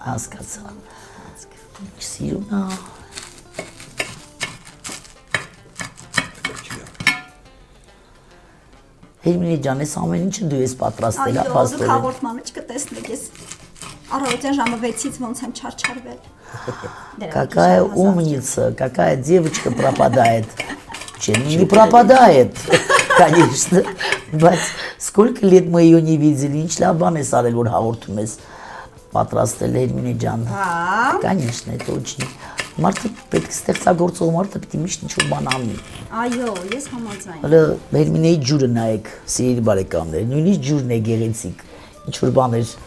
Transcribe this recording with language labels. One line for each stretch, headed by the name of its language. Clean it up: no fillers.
Armenian: Հասկացա։ Սիրուն է։ Հերմինե ջան, այս ամեն ինչը դու ես պատրաստել, այո, դուք փաստորեն։ հաղորդման մեջ կտեսնեք ես առավոտյան ժամը 6-ից ոնց եմ չարչարվել։
Russian: Какая умница, какая девочка пропадает. Чем не пропадает, конечно.
Armenian: Բայց
Russian: сколько лет мы ее не видели,
Armenian: ինչ լավ բան ես արել, որ հաղորդում ես պատրաստել Հերմինե ջան։ Հա։
Russian: Конечно, это очень
Armenian: Մարդը պետք է ստեղծագործող մարդը պետք է միշտ ինչ-որ բան անի։ Այո, ես համաձայն։ Հələ Հերմինեի ջուրը նայեք, սիրելի բարեկամներ, նույնիսկ ջուրն է գեղեցիկ, ինչ-որ բաներ։